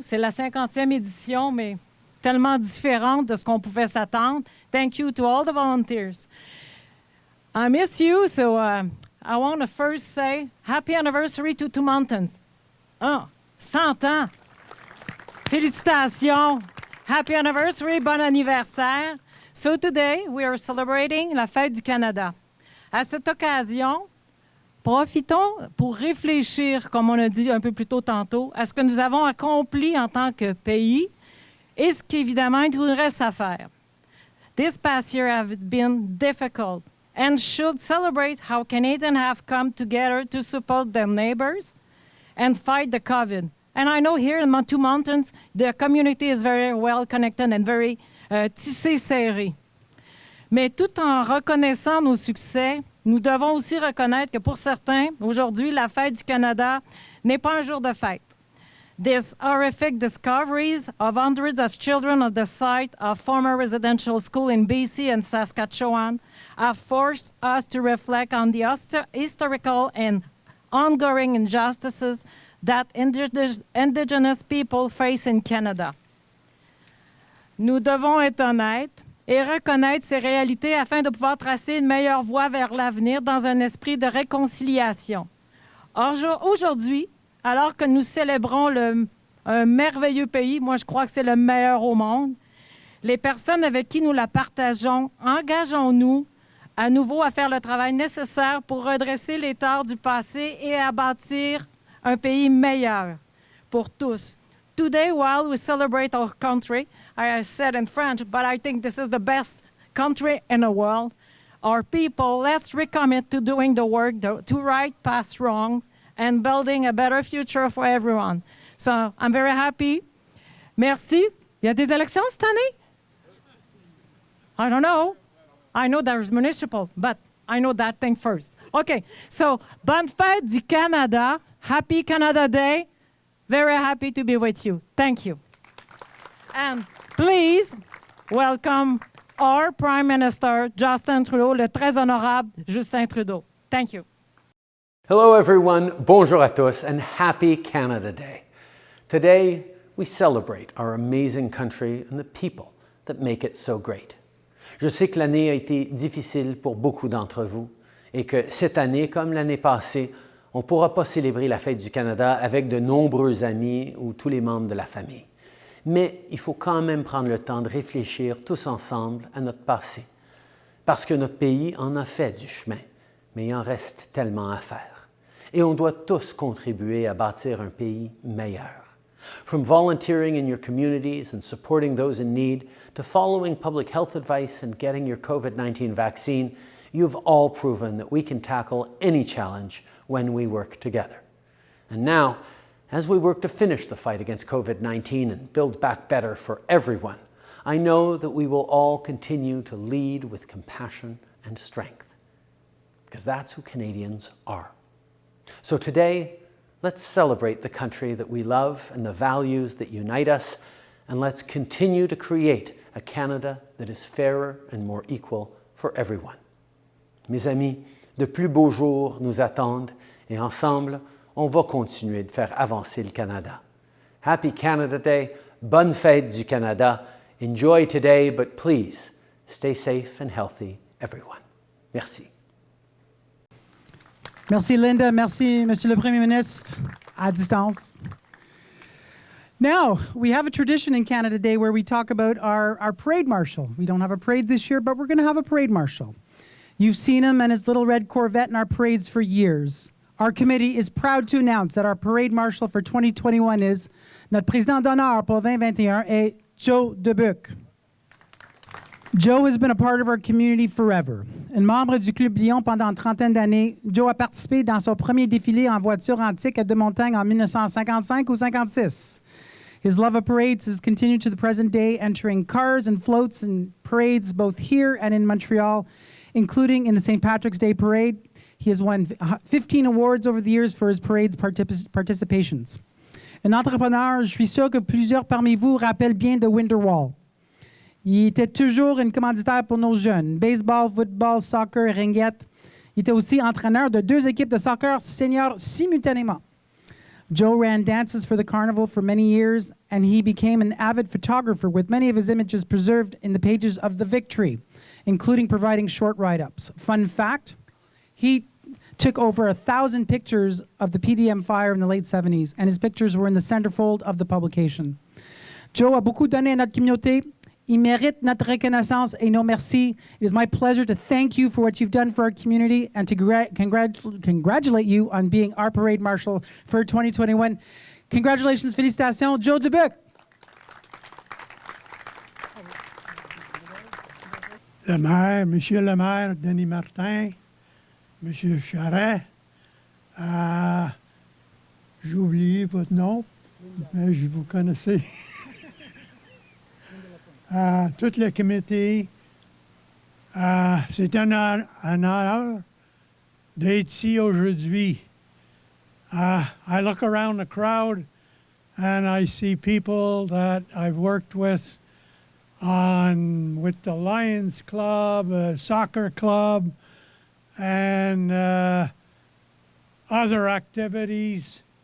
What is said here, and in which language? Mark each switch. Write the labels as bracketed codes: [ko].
[fr] C'est la 50e édition, mais tellement différente de ce qu'on pouvait s'attendre. [en] Thank you to all the volunteers. I miss you, so I want to first say happy anniversary to Two Mountains. [fr] 100 ans! Félicitations! [en] Happy anniversary, [fr] bon anniversaire! [en] So today, we are celebrating la Fête du Canada. [fr] À cette occasion, profitons pour réfléchir, comme on a dit un peu plus tôt tantôt, à ce que nous avons accompli en tant que pays et ce qu'évidemment, il nous reste à faire. [en] This past year has been difficult and should celebrate how Canadians have come together to support their neighbors and fight the COVID. And I know here in Two Mountains, the community is very well connected and very [fr] tissé serré. Mais tout en reconnaissant nos succès, nous devons aussi reconnaître que pour certains, aujourd'hui, la Fête du Canada n'est pas un jour de fête. [en] These horrific discoveries of hundreds of children at the site of former residential school in BC and Saskatchewan have forced us to reflect on the historical and ongoing injustices that Indigenous people face in Canada. [fr] Nous devons être honnêtes et reconnaître ces réalités afin de pouvoir tracer une meilleure voie vers l'avenir dans un esprit de réconciliation. Aujourd'hui, alors que nous célébrons un merveilleux pays, moi je crois que c'est le meilleur au monde, les personnes avec qui nous la partageons, engageons-nous à nouveau à faire le travail nécessaire pour redresser les torts du passé et à bâtir un pays meilleur pour tous. [en] Today, while we celebrate our country, I said in French, but I think this is the best country in the world, our people, let's recommit to doing the work to right past wrong and building a better future for everyone. So I'm very happy. Merci. [fr] Il y a des élections cette année? [en] I don't know. I know there's municipal, but I know that thing first. Okay, so [fr] bonne fête du Canada. [en] Happy Canada Day. Very happy to be with you. Thank you. And please welcome our Prime Minister, Justin Trudeau, [fr] le très honorable [en] Justin Trudeau. Thank you. Hello everyone, [fr] bonjour à tous, [en] and happy Canada Day. Today, we celebrate our amazing country and the people that make it so great. [fr] Je sais que l'année a été difficile pour beaucoup d'entre vous et que cette année, comme l'année passée, on ne pourra pas célébrer la Fête du Canada avec de nombreux amis ou tous les membres de la famille. Mais il faut quand même prendre le temps de réfléchir tous ensemble à notre passé, parce que notre pays en a fait du chemin, mais il en reste tellement à faire. Et on doit tous contribuer à bâtir un pays meilleur. [en] From volunteering in your communities and supporting those in need, to following public health advice and getting your COVID-19 vaccine, you've all proven that we can tackle any challenge when we work together. And now, as we work to finish the fight against COVID-19 and build back better for everyone, I know that we will all continue to lead with compassion and strength, because that's who Canadians are. So today, let's celebrate the country that we love and the values that unite us, and let's continue to create a Canada that is fairer and more equal for everyone. [fr] Mes amis, de plus beaux jours nous attendent et ensemble, on va continuer de faire avancer le Canada. [en] Happy Canada Day, [fr] bonne fête du Canada. [en] Enjoy today, but please stay safe and healthy, everyone. [fr] Merci. Merci, Linda. Merci, Monsieur le Premier ministre, à distance. [en] Now, we have a tradition in Canada Day where we talk about our parade marshal. We don't have a parade this year, but we're going to have a parade marshal. You've seen him and his little red Corvette in our parades for years. Our committee is proud to announce that our parade marshal for 2021 is [fr] notre président d'honneur pour 2021 est Joe Dubuc. [en] Joe has been a part of our community forever. [fr] Un membre du Club Lyon pendant une trentaine d'années, Joe a participé dans son premier défilé en voiture antique à Deux-Montagnes en 1955 ou 56. [en] His love of parades has continued to the present day, entering cars and floats and parades both here and in Montreal, including in the St. Patrick's Day Parade. He has won 15 awards over the years for his parades participations. [fr] Un entrepreneur, je suis sûr que plusieurs parmi vous rappellent bien de Winterwall. Il était toujours un commanditaire pour nos jeunes, baseball, football, soccer, ringuette. Il était aussi entraîneur de 2 équipes de soccer seniors simultanément. [en] Joe ran dances for the carnival for many years, and he became an avid photographer with many of his images preserved in the pages of The Victory, including providing short write-ups. Fun fact, he took over 1,000 pictures of the PDM fire in the late 70s, and his pictures were in the centerfold of the publication. [fr] Joe a beaucoup donné à notre communauté. Il mérite notre reconnaissance et nos merci. [en] It is my pleasure to thank you for what you've done for our community and to congratulate you on being our parade marshal for 2021. Congratulations, félicitations, Joe Dubuc. [fr] Le maire, Monsieur le maire, Denis Martin, Monsieur Charette, j'ai oublié votre nom, mais je vous connaissez. Tout le comité, c'est un honneur d'être ici aujourd'hui. [en] I look around the crowd and I see people that I've worked with the Lions Club, soccer club, and other activities.